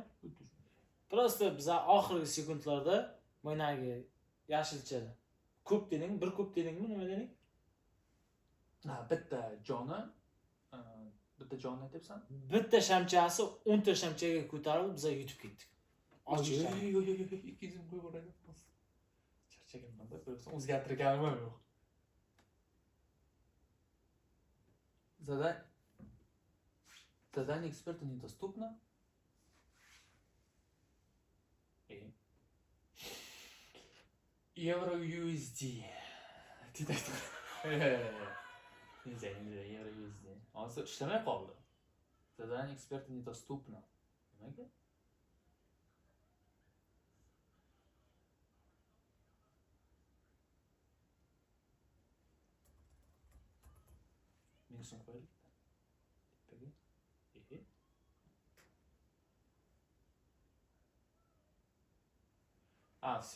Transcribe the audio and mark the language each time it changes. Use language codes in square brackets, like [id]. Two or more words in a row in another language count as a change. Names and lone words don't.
[uz] Prosta biz oxirgi sekundlarda mo'ynagi yashilcha ko'p deding, bir ko'p dedingmi, nima deding? Bitta joni aytyapsan? Bitta shamchasi 10 ta shamchaga ko'tarilib biz yutib ketdik. Ikkizim qo'yib yuboradi. Charchaganman-da, ko'rsan, o'zgartirganim yo'q. [ru] Задание эксперта недоступно. [uz] Euro USD. Neyse, Euro USD. Hozir ishlamay qoldi. [ru] Задание эксперта недоступно. [uz] Nimaga? Minusini qo'yaylik. Tepaga. Все.